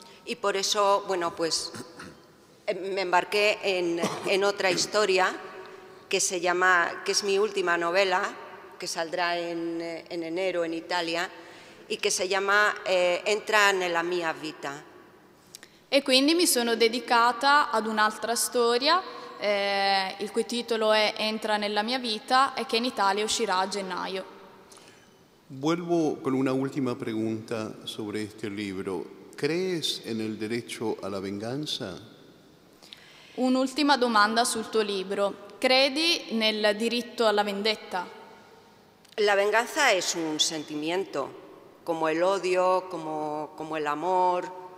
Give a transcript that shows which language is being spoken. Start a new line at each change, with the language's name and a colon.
Spanish: Y por eso, bueno, pues me embarqué en otra historia que es mi última novela, que saldrá en enero en Italia, y que se llama Entra nella mia vita.
Italian: E quindi mi sono dedicata ad un'altra storia, il cui titolo è Entra nella mia vita e che in Italia uscirà a gennaio.
Spanish: Vuelvo con una última pregunta sobre este libro. ¿Crees en el derecho a la venganza?
Italian: Un'ultima domanda sul tuo libro. Credi nel diritto alla vendetta?
Spanish: La venganza es un sentimiento, como el odio, como el amor.